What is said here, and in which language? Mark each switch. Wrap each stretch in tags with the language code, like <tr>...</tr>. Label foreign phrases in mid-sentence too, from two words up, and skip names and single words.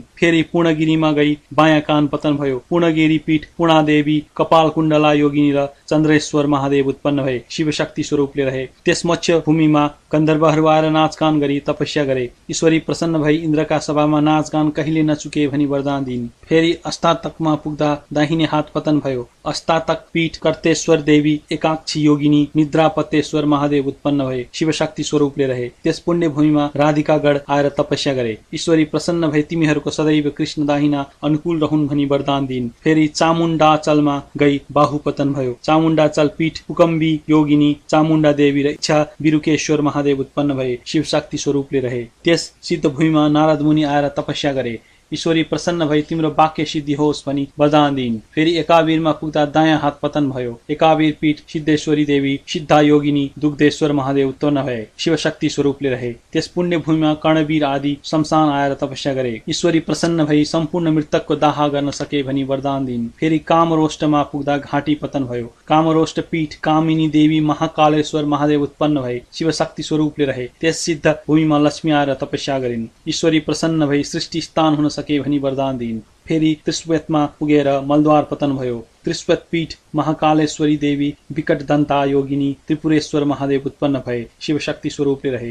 <ne>फेरि पूर्णगिरीमा गई बायाँ कान पतन भयो। पूर्णगिरी पीठ पूर्णादेवी, कपाल कुण्डला योगिनी र चन्द्रेश्वर महादेव उत्पन्न भए। शिवशक्ति स्वरूपले रहे। त्यस मोक्ष भूमिमा गन्धर्वहरू आएर नाचगान गरी तपस्या गरे। ईश्वरी प्रसन्न भई इन्द्रका सभामा नाचगान कहिले नचुके भनी वरदान दिइन्। फेरि अस्तातकमा पुग्दा दाहिने हात पतन भयो। अस्तातक पीठ कर्तेश्वर देवी, एकाक्षी योगिनी, निद्रापतेश्वर महादेव उत्पन्न भए। शिवशक्ति स्वरूपले रहे। त्यस पुण्य भूमिमा राधिकागण आएर तपस्या गरे। ईश्वरी प्रसन्न भए तिमीहरूको सदैव कृष्ण दाहिना अनुकूल रहन् भनी वरदान दिइन्। फेरि चामुण्डाचलमा गई बाहु पतन भयो। चामुण्डाचल पीठ कुकम्बी योगिनी, चामुण्डा देवी र इच्छा बिरुकेश्वर महादेव उत्पन्न भए। शिवशक्ति स्वरूपले रहे। त्यस सिद्ध भूमिमा नारद मुनि आएर तपस्या गरे। ईश्वरी प्रसन्न भई तिम्रो वाक्य सिद्धि होस् भनी वरदान दिइन्। फेरि एकावीरमा पुग्दा दायाँ हात पतन भयो। एकावीर पीठ सिद्धेश्वरी देवी, सिद्धा योगिनी, दुग्धेश्वर महादेव उत्पन्न भए, शिवशक्ति स्वरूपले रहे। त्यस पुण्य भूमिमा कर्णवीर आदि शमशान आएर तपस्या गरे। ईश्वरी प्रसन्न भई सम्पूर्ण मृतकको दाह गर्न सके भनी वरदान दिइन्। फेरि कामरोष्टमा पुग्दा घाँटी पतन भयो। कामरोष्ट पीठ कामिनी देवी महाकालेश्वर महादेव उत्पन्न भए, शिवशक्ति स्वरूपले रहे। त्यस सिद्ध भूमिमा लक्ष्मी आएर तपस्या गरिन्। ईश्वरी प्रसन्न भई सृष्टि स्थान हुन सके भनी वरदान दिइन्। फेरि त्रिश्वेतमा पुगेर मलद्वार पतन भयो। त्रिश्वेत पीठ महाकालेश्वरी देवी, विकट दन्ता योगिनी, त्रिपुरेश्वर महादेव उत्पन्न भए, शिवशक्ति स्वरूपले रहे।</ne>